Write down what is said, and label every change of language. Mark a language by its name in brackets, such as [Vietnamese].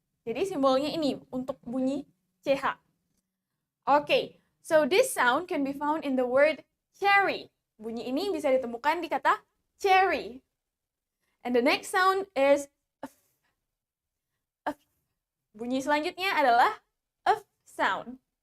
[Indonesian] Jadi simbolnya ini untuk bunyi ch. [English] Okay, so this sound can be found in the word cherry. [Indonesian] Bunyi ini bisa ditemukan di kata cherry. [English] And the next sound is f. F. [Indonesian] Bunyi selanjutnya adalah f sound.